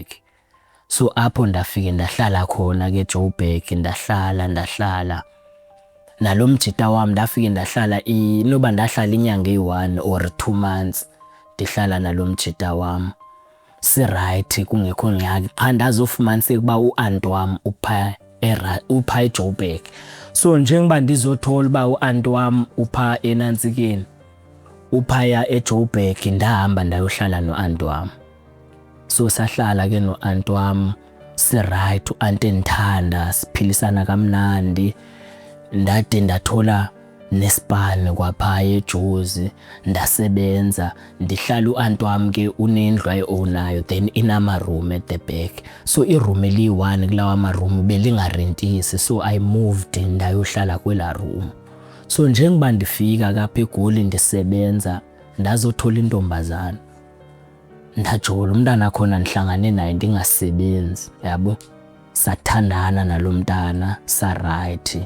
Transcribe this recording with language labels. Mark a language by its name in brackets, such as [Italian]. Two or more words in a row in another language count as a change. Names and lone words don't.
[Xhosa] So apho ndafike ndahlala khona ke eJoburg ndahlala nalo mjita wami ndafike ndahlala inoba ndahlala inyanga eyi-1 [English] or 2 months [Xhosa] ndihlala nalo mjita wami si-right kungekho ngxaki qha ndazofumaniseka uba u-anti wami upha eJoburg. So njengoba ndizothola uba u-anti wami upha eNantsikeni uphaya eJoburg ndahamba ndayohlala no-anti wami. So sahlala ke no-anti wami si-right u-anti endithanda siphilisana kamnandi ndade ndathola nesibane kwaphaya eJozi ndasebenza ndihlala u-anti wami ke unendlu ayi-ownayo then inama-room [English] at the back. [Xhosa] So iroom eliyi-1 kulawa ma-room belingarentisi so [English] I moved [Xhosa] ndayohlala kwela room. So njengoba ndifika kapha eGoli ndisebenza ndazothola intombazana ndajola umntana khona ndihlangane naye ndingasebenzi yabo sathandana nalo mntana sa-right.